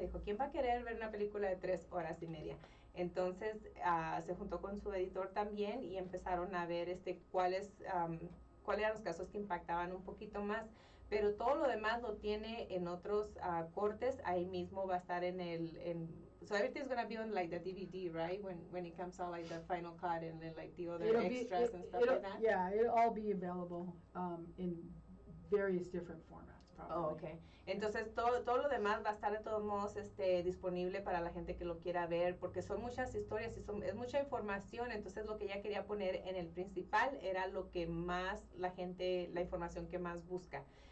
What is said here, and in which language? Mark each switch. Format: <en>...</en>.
<es>Dijo, ¿quién va a querer ver una película de 3 horas y media? Entonces se juntó con su editor también y empezaron a ver cuáles eran los casos que impactaban un poquito más. Pero todo lo demás lo tiene en otros cortes. Ahí mismo va a estar</es> <en>so everything's gonna be on like the DVD, right? When it comes out, like the final cut and then like the other extras and stuff like that. Yeah, it'll all be available in various different formats, probably. Oh, okay.</en> <es>Entonces todo lo demás va a estar de todos modos disponible para la gente que lo quiera ver, porque son muchas historias y es mucha información. Entonces lo que ella quería poner en el principal era lo que más la información que más busca.</es>